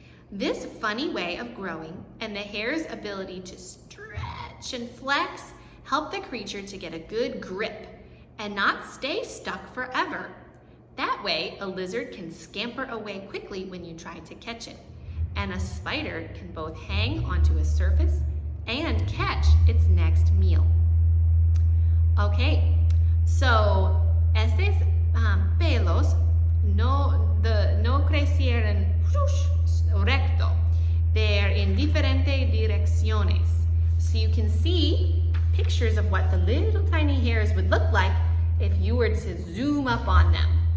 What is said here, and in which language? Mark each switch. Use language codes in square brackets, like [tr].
[en] This funny way of growing and the hair's ability to stretch and flex help the creature to get a good grip and not stay stuck forever. That way, a lizard can scamper away quickly when you try to catch it, and a spider can both hang onto a surface and catch its next meal. [es] Okay, so estos pelos no crecieron recto. [en] They're in [es] diferentes direcciones. [en] So you can see pictures of what the little tiny hairs would look like if you were to zoom up on them.